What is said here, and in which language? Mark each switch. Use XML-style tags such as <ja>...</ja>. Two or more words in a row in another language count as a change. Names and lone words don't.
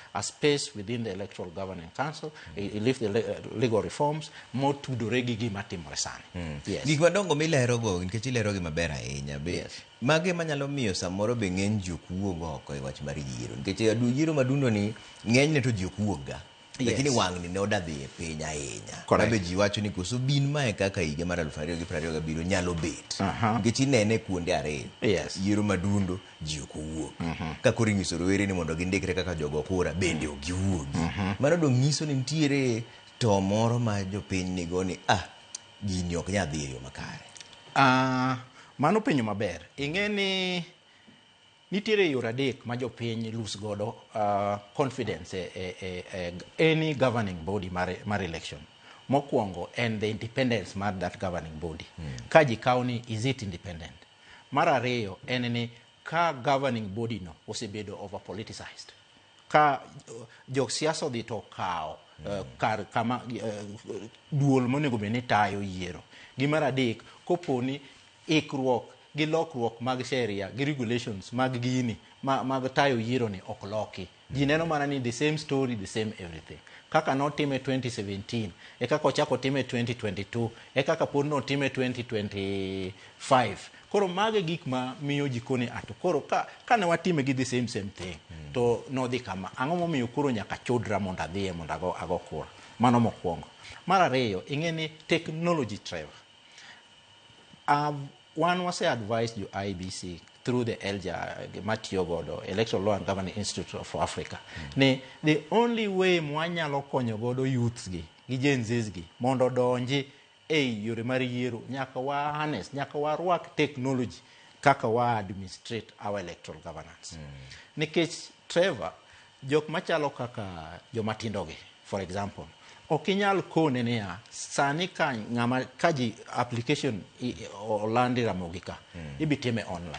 <en>a space within the Electoral Governing Council, lift the legal reforms, more to do</en> <luo>regi matimore sani.</luo> <en>Yes.</en> <luo>Gik madongo milero go nikech ilero gi maber ahinya be.</luo> <en>Yes.</en> <luo>Mage manyalo miyo samoro be ng'eny ji ok wuog oko e wach mar yiero nikech yiero madundo ni ng'enyne to ji ok wuogga. Lakini wang'ni ne odadhi e piny ahinya. Be ji wacho ni koso bin mae kaka higa mar 2027 nyalo bet. Nikech inene kuonde ariyo. Yiero madundo ji ok owuok. Ka koro ing'iso rowere ni mondo gindikre kaka jogo kura bende ok giwuogi. Mano dong' nyiso ni nitiere to moro ma jopiny nigo ni gini ok nyal dhi e yo makare. Mano penjo maber. Ing'e ni nitiere yore adek ma jopiny lose godo</luo> <en>confidence any governing body</en> <luo>mar election. Mokwongo</luo> <en>and the independence mar that governing body.</en> <luo>Ka ji kawo ni</luo> <en>is it independent?</en> <luo>Mar ariyo en ni ka</luo> <en>governing body</en> <luo>no osebedo</luo> <en>over politicized.</en> <luo>Ka jok siasa odhi to kawo kar kama duol monego bed ni tayo yiero. Gi mar adek koponi ikruok gi lokruok mag sheria gi regulations mag gini mag tayo yiero ni ok loki. Ji neno mana ni</luo> <en>the same story, the same everything.</en> <luo>Kaka notime 2017 e kaka ochako time 2022 e kaka pod notime 2025. Koro mage gik ma miyo ji kone ato koro ka ne watime gi</luo> <en>the same thing</en> <luo>to nodhi kama ang'o momiyo koro nyaka chodra mondo adhiye mondo ago kura. Mano mokwongo. Mar ariyo ing'e ni technology Trevor.</luo> <en>One was advised you IEBC through the ELJA, Matthew Godo, Electoral Law and Governing Institute of Africa. The only way</en> <luo>mwanyalo konyo godo youths gi Gen Zs gi mondo donji yore mar yiero nyaka wa harness, nyaka wa rwak technology kaka wa</luo> <en>administrate our electoral governance.</en> <luo>Nikech Trevor, jok machalo kaka jomatindo gi,</luo> <en>for example,</en> <luo>okinyal kone niya sani ka ji application olandi ramogika ibitime online.</luo>